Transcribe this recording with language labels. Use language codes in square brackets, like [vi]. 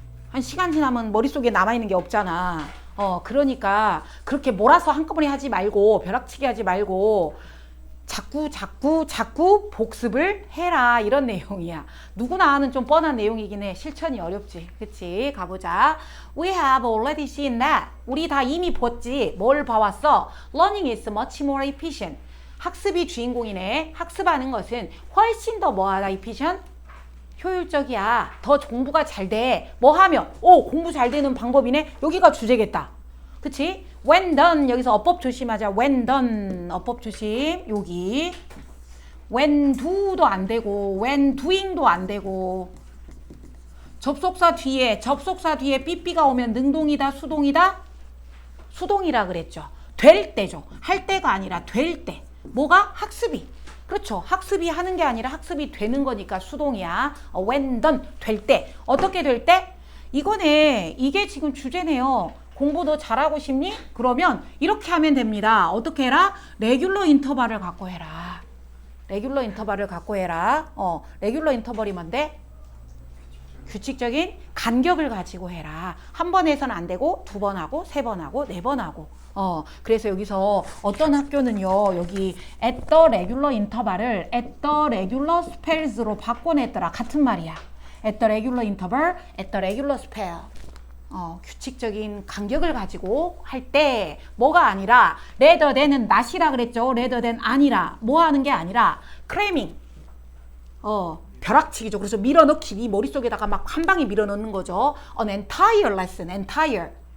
[ko] 한 시간 지나면 머릿속에 남아있는 게 없잖아. 그러니까 그렇게 몰아서 한꺼번에 하지 말고 벼락치기 하지 말고 자꾸 복습을 해라, 이런 내용이야. 누구나 아는 좀 뻔한 내용이긴 해. 실천이 어렵지. 그치? 가보자. [en] We have already seen that. [ko] 우리 다 이미 봤지. 뭘 봐왔어? [en] Learning is much more efficient. [ko] 학습이 주인공이네. 학습하는 것은 훨씬 더 뭐하다, efficient? 효율적이야. 더 공부가 잘 돼. 뭐 하면? 공부 잘 되는 방법이네. 여기가 주제겠다. 그치? [en] When done. [ko] 여기서 어법 조심하자. [en] When done. [ko] 어법 조심. 여기. When do도 안 되고, when doing도 안 되고. 접속사 뒤에 삐삐가 오면 능동이다, 수동이다? 수동이라 그랬죠. 될 때죠. 할 때가 아니라 될 때. 뭐가? 학습이. 그렇죠. 학습이 하는 게 아니라 학습이 되는 거니까 수동이야. [en] when done. [ko] 될 때. 어떻게 될 때? 이거네. 이게 지금 주제네요. 공부 너 잘하고 싶니? 그러면 이렇게 하면 됩니다. 어떻게 해라? 레귤러 인터벌을 갖고 해라. 레귤러 인터벌을 갖고 해라. 레귤러 인터벌이 뭔데? 규칙적인 간격을 가지고 해라. 한 번 해서는 안 되고 두 번 하고 세 번 하고 네 번 하고. 그래서 여기서 어떤 학교는요. [en] 여기 at the regular interval을 at the regular spells로 바꿔냈더라. [ko] 같은 말이야. [en] at the regular interval, at the regular spell. [ko] 규칙적인 간격을 가지고 할 때 뭐가 아니라 rather than은 not이라 그랬죠. rather than 아니라 뭐 하는 게 아니라 cramming. 벼락치기죠. 그래서 밀어넣기, 네 머릿속에다가 막 한 방에 밀어넣는 거죠. [en] An entire lesson, entire.